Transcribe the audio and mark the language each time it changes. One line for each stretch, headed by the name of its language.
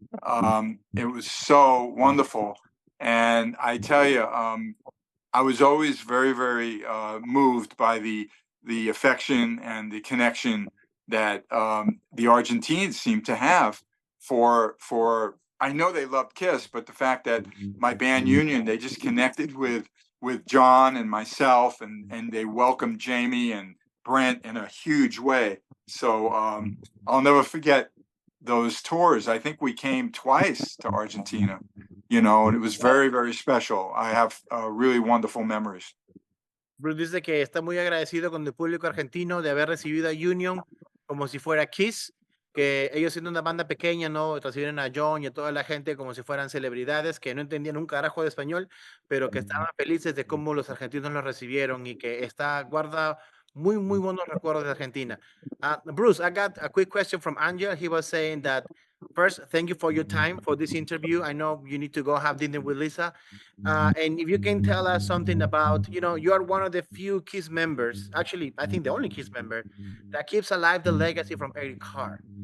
English: It was so wonderful, and I tell you, I was always very, very moved by the affection and the connection that the Argentines seem to have for I know they loved Kiss, but the fact that my band Union, they just connected with John and myself, and they welcomed Jamie and Brent in a huge way. So I'll never forget those tours. I think we came twice to Argentina, and it was very, very special. I have really wonderful memories.
Spanish: Bruce dice que está muy agradecido con el público argentino de haber recibido a Union como si fuera Kiss, que ellos siendo una banda pequeña, ¿no? Recibieron a John y a toda la gente como si fueran celebridades que no entendían un carajo de español, pero que estaban felices de cómo los argentinos los recibieron y que guarda muy, muy buenos recuerdos de Argentina.
English: Bruce, I got a quick question from Angel. He was saying that, first, thank you for your time for this interview. I know you need to go have dinner with Lisa. And if you can tell us something about, you are one of the few Kiss members, actually, I think the only Kiss member, that keeps alive the legacy from Eric Carr.